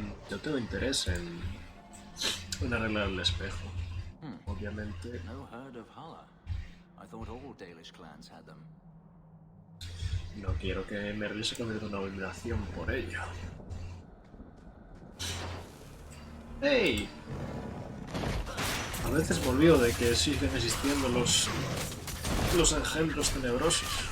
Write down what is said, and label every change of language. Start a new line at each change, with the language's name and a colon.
Spanish: Yo tengo interés en arreglar el espejo. Obviamente.
English: No heard of Hala. I thought all Dalish clans had them.
Spanish: No quiero que Merrill se convierta en una abominación por ello. ¡Hey! A veces me olvido de que siguen existiendo los engendros tenebrosos.